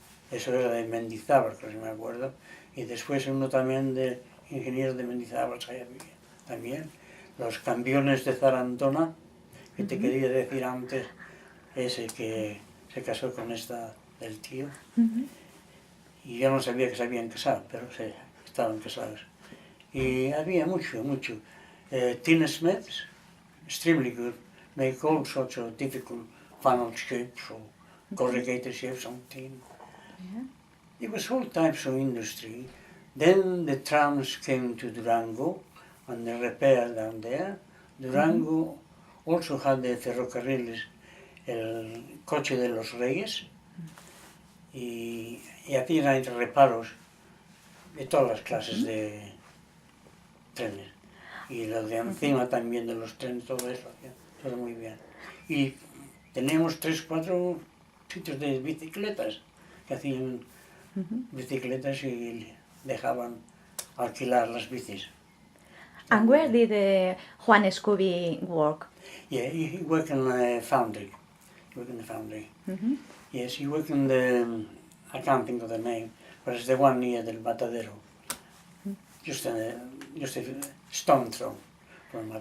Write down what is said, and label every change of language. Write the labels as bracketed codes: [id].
[es] Eso era de Mendizábal, creo que me acuerdo. Y después uno también de ingenieros de Mendizábal también. Los camiones de Zarandona, que te quería decir antes, ese que se casó con esta del tío. Y yo no sabía que se habían casado, pero sí, estaban casados. Y había mucho. [en] Tinsmiths, extremely good, make all sorts of difficult funnel shapes or corrugated shapes on tin. Yeah. It was all types of industry. Then the trams came to Durango and they repaired down there. Durango also had the [es] ferrocarriles, el coche de los Reyes, y hacían reparos de todas las clases de trenes. Y lo de encima también de los trenes, todo eso, todo muy bien. Y teníamos 3, 4 sitios de bicicletas, que hacían bicicletas y dejaban alquilar las bicis. [en] And where did Juan Scooby work? Yeah, he worked in a foundry. He worked in the foundry. Yes, he worked in the, I can't think of the name, but it's the one near del Matadero. Just a stone throw from Matadero.